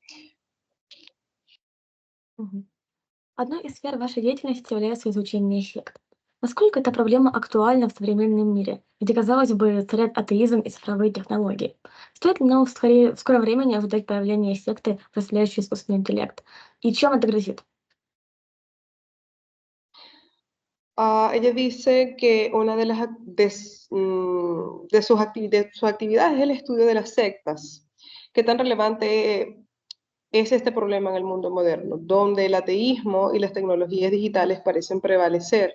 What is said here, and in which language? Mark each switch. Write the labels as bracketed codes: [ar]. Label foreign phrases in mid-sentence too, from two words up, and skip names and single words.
[ru] Одной из сфер вашей деятельности является изучение сект. Насколько эта проблема актуальна в современном мире, где, казалось бы, царят атеизм и цифровые технологии? Стоит ли нам в скором времени ожидать появления секты, разделяющей искусственный интеллект? И чем это грозит? [es] Ella dice que una de sus actividades es el estudio de las sectas. ¿Qué tan relevante es este problema en el mundo moderno, donde el ateísmo y las tecnologías digitales parecen prevalecer?